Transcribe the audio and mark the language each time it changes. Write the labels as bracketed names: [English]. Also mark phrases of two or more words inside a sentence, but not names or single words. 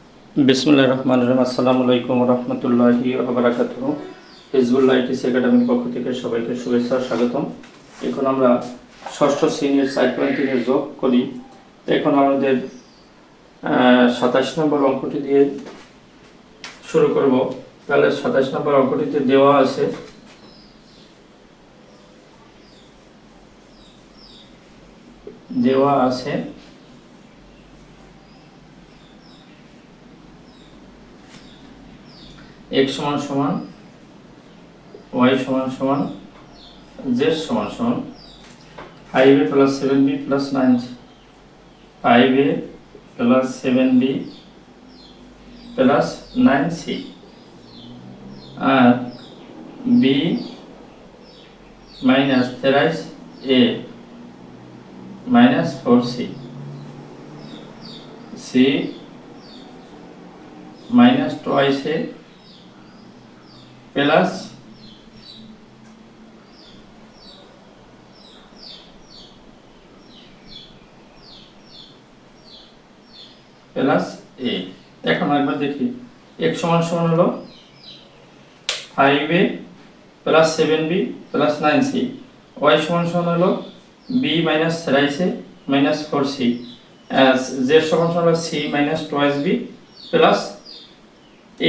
[Arabic] بسم الله الرحمن الرحيم. السلام عليكم ورحمة الله وبركاته. [Bangla] হিজবুল্লাহ আইটিসি একাডেমির পক্ষ থেকে সবাইকে শুভেচ্ছা ও স্বাগতম। এখন আমরা ষষ্ঠ শ্রেণীর 4.3 এর যোগ করি। তো এখন আমাদের 27 নম্বর অঙ্কটি দিয়ে শুরু করব। তাহলে 27 নম্বর অঙ্কটিতে দেওয়া আছে x সমান সমান y সমান সমান z সমান সমান [English] 5a plus 7b plus 9c, 5a plus 7b plus 9c আর b minus 13a minus 4c, c minus twice a plus a। [Bangla] এখন একবার দেখি x সমান সমান হলো [English] 5a plus 7b plus 9c, [Bangla] y সমান সমান হলো [English] b minus 13a minus 4c, [Bangla] z সমান সমান হলো [English] c minus twice b plus a।